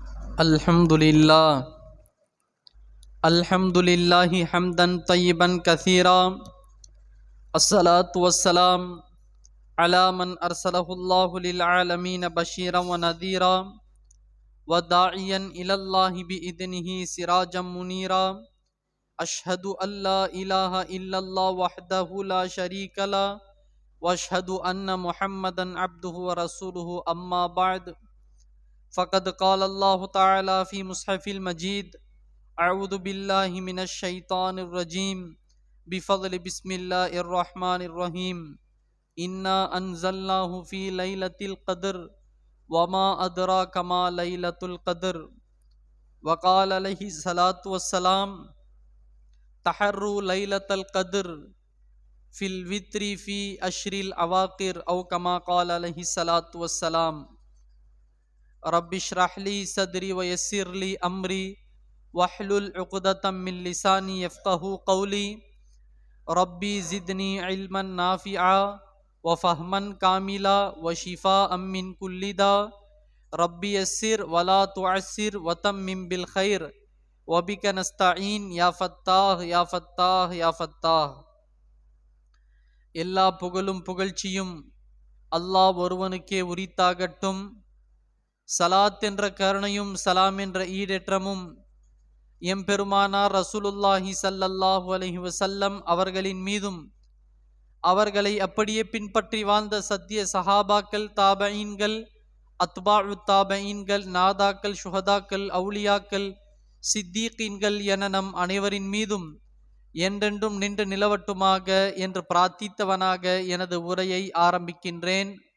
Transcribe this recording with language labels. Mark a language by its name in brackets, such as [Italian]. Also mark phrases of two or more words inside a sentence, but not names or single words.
[Arabic] الحمد لله حمدا طيبا كثيرا الصلاة والسلام على من أرسله الله للعالمين بشيرا ونذيرا وداعيا إلى الله بإذنه سراجا منيرا أشهد أن لا إله إلا الله وحده لا شريك له وأشهد أن محمدا عبده ورسوله أما بعد فقد قال الله تعالى في مصحفه المجيد أعوذ بالله من الشيطان الرجيم بفضل بسم الله الرحمن الرحيم إنا أنزلناه في ليلة القدر وما أدراك ما ليلة القدر وقال عليه الصلاة والسلام تحروا ليلة القدر في الوتر في العشر الأواخر أو كما قال عليه الصلاة والسلام رب اشرح لي صدري ويسر لي أمري واحلل عقدة من لساني يفقهوا قولي ربي زدني علما نافعا وفهما كاملا وشفاء من كل داء رب يسر ولا تعسر وتمم بالخير وبك نستعين يا فتاح يا فتاح يا فتاح. [Tamil] எல்லா புகழும் புகழ்ச்சியும் அல்லாஹ் ஒருவனுக்கே உரித்தாகட்டும். சலாத் என்ற கருணையும் சலாம் என்ற ஈடேற்றமும் எம்பெருமானார் ரசூலுல்லாஹி [Arabic] صلى الله عليه وسلم [Tamil] அவர்களின் மீதும் அவர்களை அப்படியே பின்பற்றி வாழ்ந்த சத்திய சஹாபாக்கள், தாபஈன்கள், அத்பாஉ தாபஈன்கள், நாதாக்கள், ஷுஹதாக்கள், அவுலியாக்கள், சித்தீகீன்கள் என நம் அனைவரின் மீதும் என்றென்றும் நின்று நிலவட்டுமாக என்று பிரார்த்தித்தவனாக எனது உரையை ஆரம்பிக்கின்றேன்.